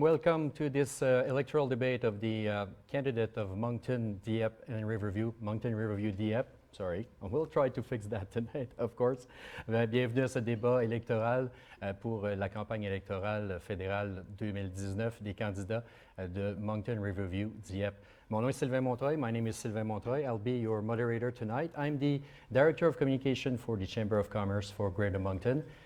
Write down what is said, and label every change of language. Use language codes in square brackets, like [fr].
[en] Welcome to this electoral debate of the candidate of Moncton-Dieppe and Moncton-Riverview-Dieppe. Sorry, we'll try to fix that tonight, of course. [fr] Bienvenue à ce débat électoral pour la campagne électorale fédérale 2019 des candidats de Moncton-Riverview-Dieppe. Mon nom est Sylvain Montreuil. [en] My name is Sylvain Montreuil. I'll be your moderator tonight. I'm the Director of Communication for the Chamber of Commerce for Greater Moncton.